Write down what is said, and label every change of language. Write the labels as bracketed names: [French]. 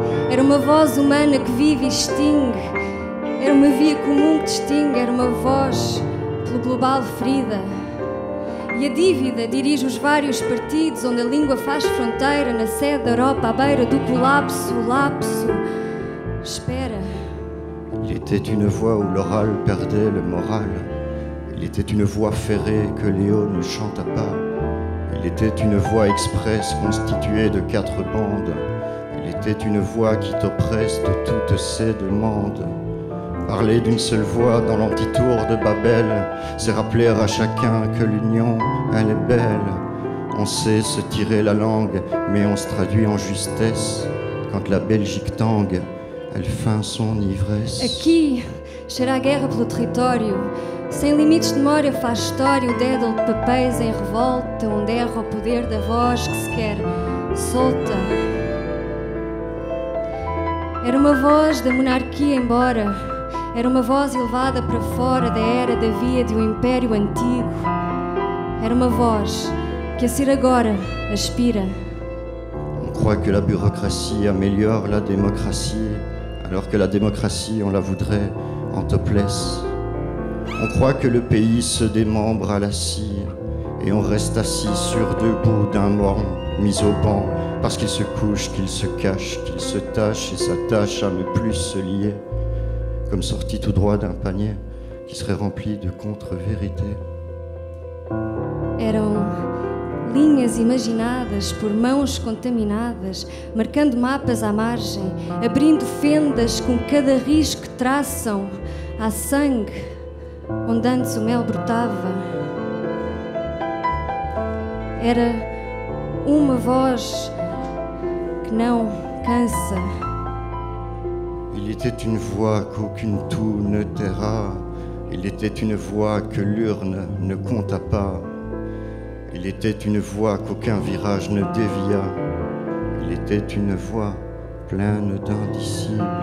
[Portuguese] Era uma voz humana que vive e extingue. Era uma via comum que distingue. Era uma voz pelo global ferida. E a dívida dirige os vários partidos onde a língua faz fronteira na sede da Europa à beira do colapso. O lapso espera. [French] Il était une voix où l'oral perdait le moral. Il était une voix ferrée que Léo ne chanta pas. Il était une voix express constituée de 4 bandes. Il était une voix qui t'oppresse de toutes ses demandes. Parler d'une seule voix dans l'antitour de Babel, c'est rappeler à chacun que l'union, elle est belle. On sait se tirer la langue, mais on se traduit en justesse. Quand la Belgique tangue, elle feint son ivresse. [Portuguese] Aqui cheira a guerra pelo território. Sem limites de memória faz história o dédalo de papéis em revolta, onde erra o poder da voz que se quer solta. Era uma voz da monarquia embora, era uma voz elevada para fora da era da via de um império antigo. Era uma voz que a ser agora aspira. [French] On croit que la bureaucratie améliore la démocratie, alors que la démocratie, on la voudrait en topless. On croit que le pays se démembre à la cire et on reste assis sur 2 bouts d'un banc, mis au banc, parce qu'il se couche, qu'il se cache, qu'il se tâche et s'attache à ne plus se lier, comme sorti tout droit d'un panier qui serait rempli de contre-vérités. [Portuguese] Eram linhas imaginadas por mãos contaminadas, marcando mapas à margem, abrindo fendas com cada risco que traçam. Há sangue onde antes o mel brotava. Era uma voz que não cansa. [French] Il était une voix qu'aucune toux ne taira. Il était une voix que l'urne ne compta pas. Il était une voix qu'aucun virage ne dévia. Il était une voix pleine d'indicibles.